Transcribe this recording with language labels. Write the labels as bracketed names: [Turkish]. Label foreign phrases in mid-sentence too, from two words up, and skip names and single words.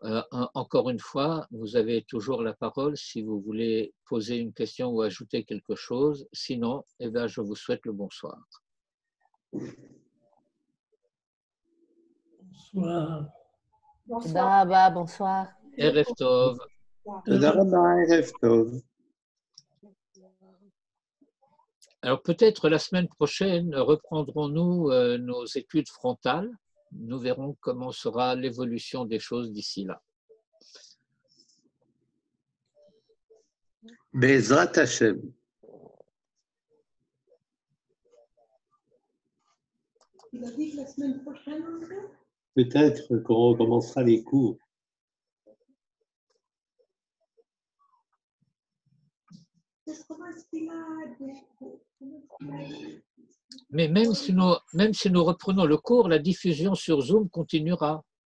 [French] Encore une fois, vous avez toujours la parole si vous voulez poser une question ou ajouter quelque chose. Sinon, eh bien, je vous souhaite le bonsoir. Bonsoir. Bonsoir. Bonsoir. [Hebrew] ערב טוב. תודה רבה, ערב טוב. [French] Alors peut-être la semaine prochaine, reprendrons-nous nos études frontales. Nous verrons comment sera l'évolution des choses d'ici là. [Hebrew] בעזרת השם. [French] Il a dit que la semaine prochaine, André? Peut-être qu'on recommencera les cours. Mais même si nous reprenons le cours, la diffusion sur Zoom continuera.